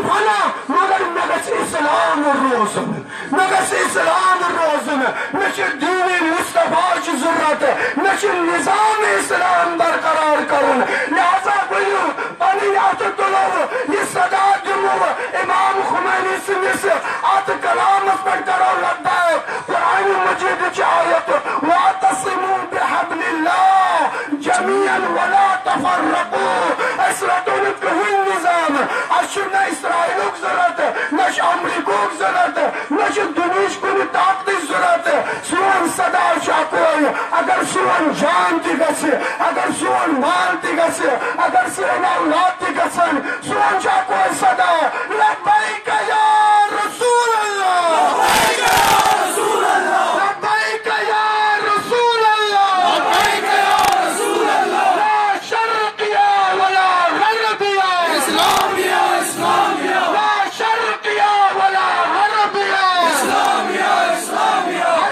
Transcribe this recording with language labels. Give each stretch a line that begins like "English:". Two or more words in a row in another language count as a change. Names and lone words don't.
Kashmiri: فنا مگر مےٚ گژھِ اسلام روزُن مےٚ گژھِ اسلام روزن مےٚ چھُ دیٖنی مصطفیٰ چھُ ضروٗرت مےٚ چھُ نظام اسلام برقرار کرُن لہذا ؤنِو پنٕنۍ اَتھٕ تُلو یہِ صدا دِمو امام خمینی سٕنٛدِس اتھ کلامس پٮ۪ٹھ کرو لبیک قرآن مجیدٕچ آیت
Arabic: واعتصموا بحبل اللہ جميعا ولا
Kashmiri: تفرقوا أسۍ رٹو نہٕ کٕہٕنۍ نظام اَسہِ چھُ نہ اسرائیلُک ضروٗرت نہ چھُ امریکہُک ضروٗرت نہ چھُ دُنہِچ کُنہِ طاقتٕچ ضروٗرت سون صدا چھُ اکوے اگر سون جان تہِ گژھِ اگر سون مال تہِ گژھِ اگر سٲنۍ اولاد تہِ گژھن سون چھُ اکوے صدا
Arabic: لبیک یا رسول اللہ لبیک یا رسول اللہ لبیک یا رسول اللہ لبیک یا رسول اللہ لا شرقیہ ولا غربیہ اسلامیہ اسلامیہ
Kashmiri: لا شرقیہ ولا غربیہ اسلامیہ اسلامیہ